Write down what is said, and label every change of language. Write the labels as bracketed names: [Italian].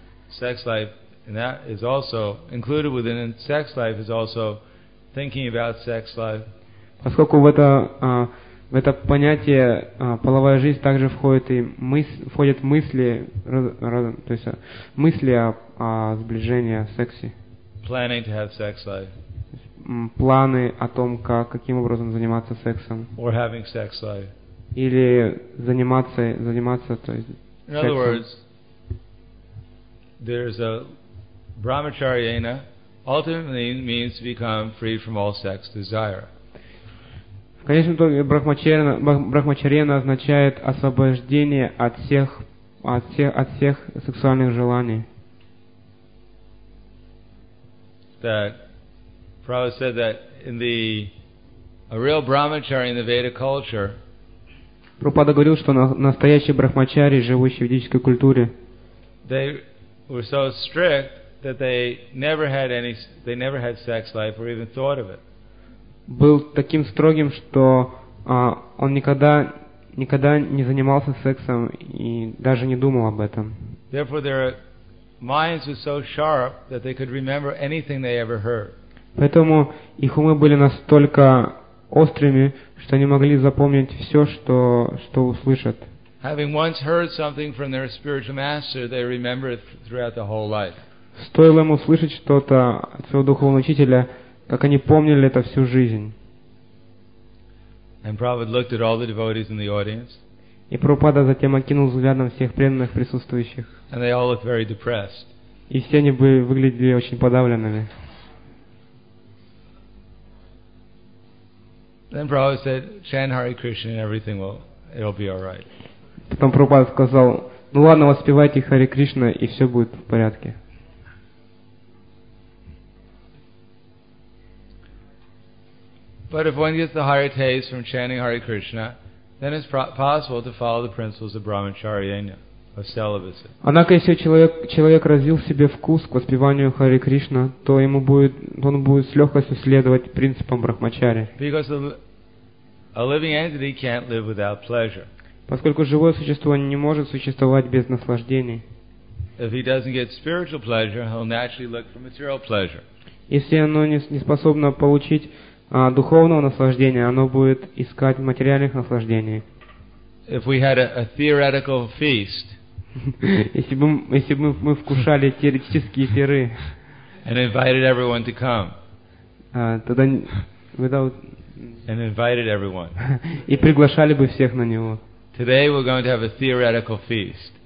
[English] Sex life, and that is also included within sex life, is also thinking about sex life. [Russian] Поскольку в это понятие половая жизнь также входит мысли, то есть мысли о сближении, о сексе. [English] Planning to have sex life. [Russian] Планы о том, каким образом заниматься сексом. [English] Or having sex life. [Russian] Или заниматься, то есть. [English] In other words, there's a brahmacharyena ultimately means to become free from all sex desire. [Russian] В конечном итоге брахмачарьяна означает освобождение от всех сексуальных желаний. [English] That Prabhupada said that in the a real brahmachari in the Vedic culture. [Russian] Прабхупада говорил, что настоящие брахмачари, живущие в ведической культуре, [English] they were so strict that they never had sex life or even thought of it. [Russian] Был таким строгим, что он никогда не занимался сексом и даже не думал об этом. [English] Therefore, their minds were so sharp that they could remember anything they ever heard. [Russian] Поэтому их умы были настолько острыми, что они могли запомнить все, что услышат. [English] Having once heard something from their spiritual master, they remember it throughout the whole life. [Russian] Стоило ему услышать что-то от своего духовного учителя, как они помнили это всю жизнь. [English] And Prabhupada looked at all the devotees in the audience. [Russian] И Прабхупада затем окинул взглядом всех преданных присутствующих. [English] And they all looked very depressed. [Russian] И все они выглядели очень подавленными. [English] Then Prabhupada said, "Chant Hare Krishna, and everything will, it'll be all right." [Russian] Потом Прабхупада сказал, ну ладно, воспевайте Харе Кришна, и все будет в порядке. [English] But if one gets the higher taste from chanting Hare Krishna, then it's possible to follow the principles of brahmacharya, of celibacy. [Russian] Однако, если человек развил в себе вкус к воспеванию Харе Кришна, то ему будет, он будет с легкостью следовать принципам брахмачари. [English] Because a living entity can't live without pleasure. [Russian] Поскольку живое существо не может существовать без наслаждений. [English] If he doesn't get spiritual pleasure, he'll naturally look for material pleasure. [Russian] Если оно не способно получить духовного наслаждения, оно будет искать материальных наслаждений. [English] If we had a theoretical feast, [Russian] если бы мы вкушали теоретические пиры, [English] and invited everyone to come, [Russian] тогда [English] without, and invited everyone, [Russian] и приглашали бы всех на него. [English] Today we're going to have a theoretical feast.